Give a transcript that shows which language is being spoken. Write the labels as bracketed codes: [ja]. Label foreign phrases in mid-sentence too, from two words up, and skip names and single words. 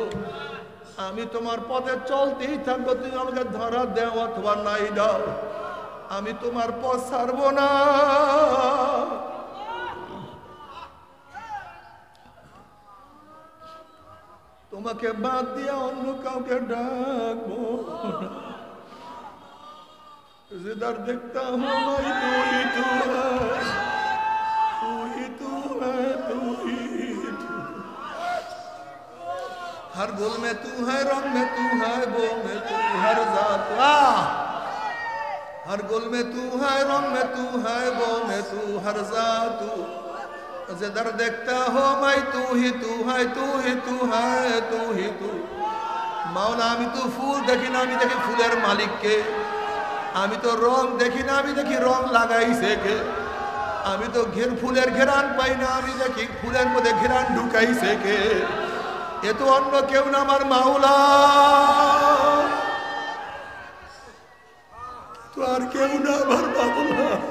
[bn] আমি তোমার পথে চলতেই থাকবো, তুমি আমাকে ধরা দাও অথবা নাই দাও। আমি তোমার পথ ছাড়বো না। তোমাকে বাদ দিয়া অন্য কাউকে ডাকবো না। [hi] जिधर देखता हूँ मैं तू ही तू है, तू ही तू है, तू ही तू। हर गुल में तू है, रंग में तू है, बो में तू, हर जात हर गुल में तू है, रंग में तू है, बो में तू, हर जात जिधर देखता हो मैं तू ही तू है, तू ही तू है, तू ही तू। [bn] মাওলা আমি তো ফুল দেখি না, আমি দেখি ফুলের মালিককে। আমি তো রং দেখি না, আমি দেখি রং লাগাইছে কে। আমি তো ফুলের ঘেরান পাই না, আমি দেখি ফুলের মধ্যে ঘেরান ঢুকাইছে কে। এ তো অন্য কেউ না, আমার মাওলা। তো আর কেউ না, আমার মাওলা।